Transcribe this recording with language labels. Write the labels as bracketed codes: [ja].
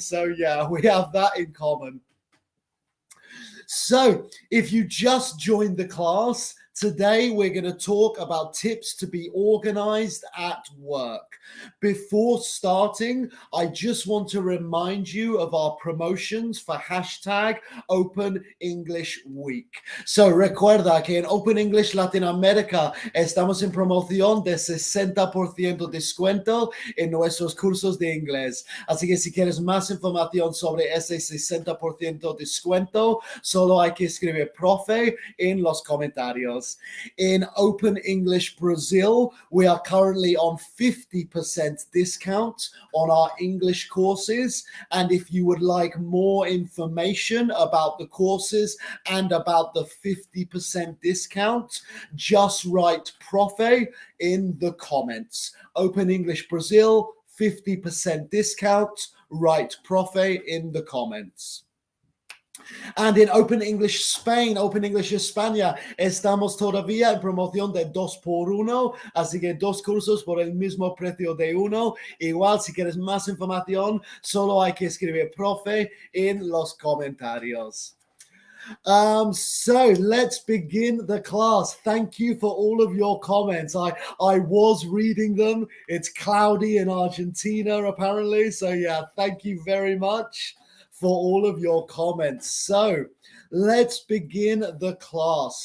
[en] So yeah, we have that in common. So if you just joined the class, today we're going to talk about tips to be organized at work. Before starting, I just want to remind you of our promotions for hashtag Open English Week. [es] So recuerda que en Open English Latinoamérica estamos en promoción de 60% descuento en nuestros cursos de inglés. Así que si quieres más información sobre ese 60% descuento, solo hay que escribir profe en los comentarios. comentarios. [en] In Open English Brazil, we are currently on 50% discount on our English courses. And if you would like more information about the courses and about the 50% discount, just write Profe in the comments. Open English Brazil, 50% discount, write Profe in the comments. [es] And in Open English Spain, Open English España, estamos todavía en promoción de 2x1, así que 2 cursos por el mismo precio de uno. Igual, si quieres más información, solo hay que escribir Profe en los comentarios. [en] So let's begin the class. Thank you for all of your comments. I was reading them. It's cloudy in Argentina, apparently. So yeah, thank you very much for all of your comments. So let's begin the class.